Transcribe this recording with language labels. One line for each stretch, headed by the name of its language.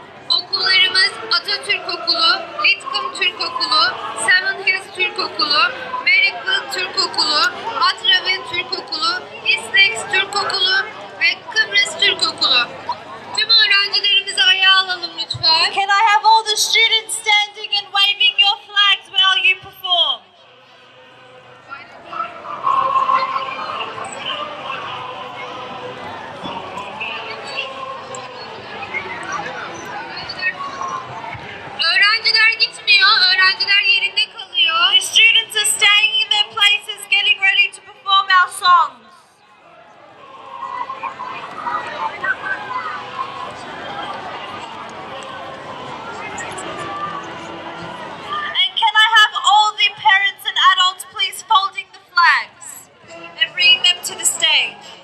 Turkish: Okullarımız Atatürk Okulu, Lidcombe Türk Okulu, Seven Hills Türk Okulu, Merrickville Türk Okulu, Matraville Türk Okulu, East Lakes Türk Okulu ve Kıbrıs Türk Okulu. Tüm öğrencilerimizi ayağa alalım lütfen.
English: Can I have all the students standing and waving your flags while you perform?
Turkish: Öğrenciler gitmiyor, öğrenciler yerinde kalıyor.
English: The students are staying in their places, getting ready to perform our songs. And can I have all the parents and adults please folding the flags and bringing them to the stage?